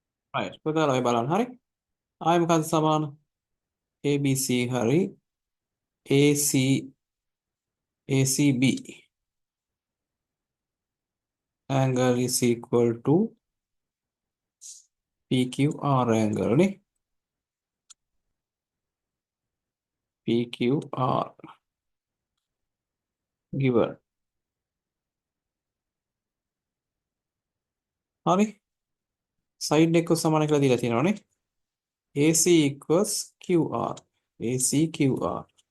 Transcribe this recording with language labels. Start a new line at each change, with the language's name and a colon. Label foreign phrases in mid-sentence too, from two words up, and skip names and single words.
Sinhala: right පුතාලා ඔය බලන්න හරි ආයෙ මොකද්ද සමාන ABC හරි AC
English: ACB angle is equal to PQR angle නේ PQR given හරි side
Sinhala: එක සමාන කියලා දීලා තියෙනවානේ
English: AC equals QR AC QR